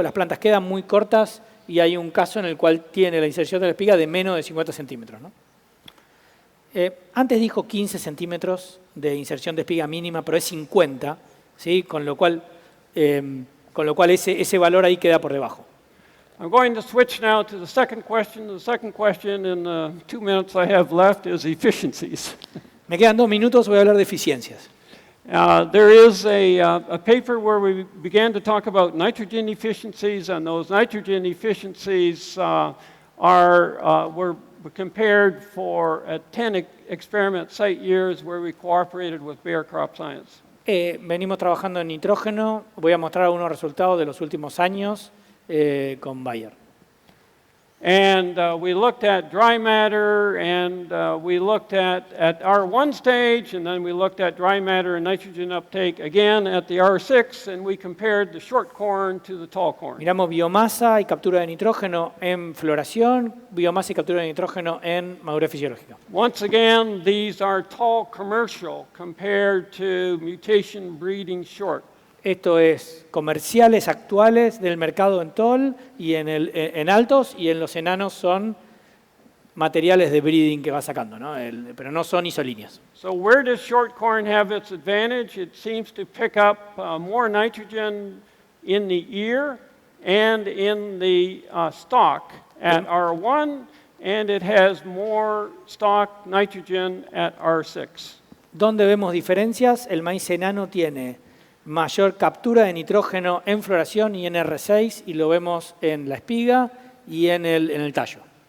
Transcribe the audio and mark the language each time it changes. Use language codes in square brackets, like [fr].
[es] Las plantas quedan muy cortas y hay un caso en el cual tiene la inserción de la espiga de menos de 50 centímetros, ¿no? Antes dijo 15 centímetros de inserción de espiga mínima, pero es 50, ¿sí? Con lo cual ese valor ahí queda por debajo. [en] I'm going to switch now to the second question. The second question in the 2 minutes I have left is efficiencies. [es] Me quedan 2 minutos, voy a hablar de eficiencias. [en] There is a paper where we began to talk about nitrogen efficiencies, and those nitrogen efficiencies were compared for 10 experiment site years where we cooperated with Bayer Crop Science. [es] Venimos trabajando en nitrógeno, voy a mostrar algunos resultados de los últimos años con Bayer. [en] And we looked at dry matter, and we looked at R1 stage, and then we looked at dry matter and nitrogen uptake again at the R6, and we compared the short corn to the tall corn. [es] Miramos biomasa y captura de nitrógeno en floración, biomasa y captura de nitrógeno en madurez fisiológica. [en] Once again, these are tall commercial compared to mutation breeding short. [es] Esto es comerciales actuales del mercado en tall y en altos, y en los enanos son materiales de breeding que va sacando, ¿no? Pero no son isolíneas. [en] So where does short corn have its advantage? It seems to pick up more nitrogen in the ear and in the stalk at R1, and it has more stalk nitrogen at R6. [es] ¿Dónde vemos diferencias? El maíz enano tiene mayor captura de nitrógeno en floración y en R6, y lo vemos en la espiga y en el tallo.